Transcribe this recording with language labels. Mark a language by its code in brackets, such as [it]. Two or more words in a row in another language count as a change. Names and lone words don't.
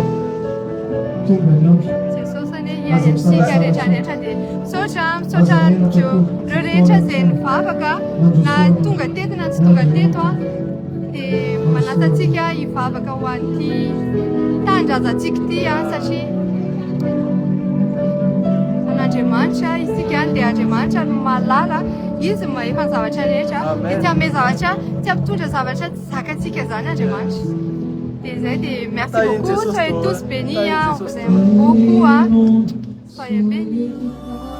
[mg] Jesosy anie hiady amintsika rehetrarehetra dia misaotra ireo rehetra izay nivavaka na tonga teto na tsy tonga teto dia manasantsika hivavaka ho an'ity tanindrazantsika ity satria an'Andriamanitra isika dia Andriamanitra no mahalala izy efa ny zavatra rehetra dia tsy hanome zavatra tsy hampitondra zavatra tsy zakantsika zany Andriamanitra dia zay dia [fr] merci beaucoup soyez tous bénis on vous aime beaucoup soyez bénis